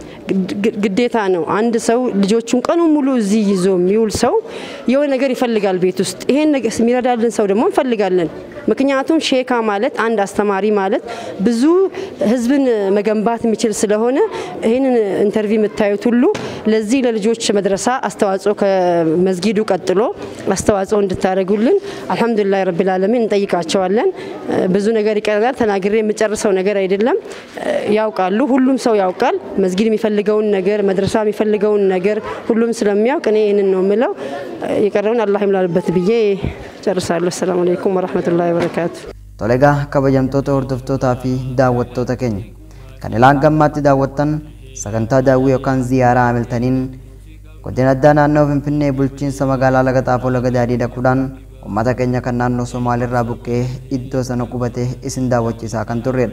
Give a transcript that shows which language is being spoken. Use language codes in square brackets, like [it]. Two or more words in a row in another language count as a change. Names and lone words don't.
[am] ግዴታ ነው አንድ ሰው ልጆቹን ቀኑን ሙሉ እዚህ ይዞ የሚውል ሰው የሆነ ነገር ይፈልጋል ቤት ውስጥ። ይሄን ነገር የሚረዳልን ሰው ደግሞ እንፈልጋለን። ምክንያቱም ሼካ ማለት አንድ አስተማሪ ማለት ብዙ ህዝብን መገንባት የሚችል ስለሆነ ይሄንን ኢንተርቪው የምታዩት ሁሉ ለዚህ ለልጆች መድረሳ አስተዋጽኦ ከመስጊዱ ቀጥሎ አስተዋጽኦ እንድታደርጉልን [ar] الحمد لله رب العالمين [am] እንጠይቃቸዋለን። ብዙ ነገር ይቀርላል ተናግሬ የምጨርሰው ነገር አይደለም። ያውቃሉ ሁሉም ሰው ያውቃል መስጊድ የሚፈልገውን ነገር መድረሳ የሚፈልገውን ነገር ሁሉም ስለሚያውቅ እኔ ይሄንን ነው የምለው። የቀረውን አላህ ይምላልበት ብዬ ጨርሳለሁ። [ar] سلام عليكم ورحمة الله وبركاته። [om] ቶሌጋ ከበጀምቶota hordoftoota fi daawwattoota keenya kan ilaan gammaatti daawwattan sagantaa daawwii yookaan ziyaaraa amiltaniin godina addaa naannoo Finfinnee bulchiinsa magaalaa Laga Xaafoo Laga Daadhii dhaquudhaan uummata keenya kan naannoo Somaaliirraa buqqee iddoo sana qubatee isin daawwachiisaa kan turredha.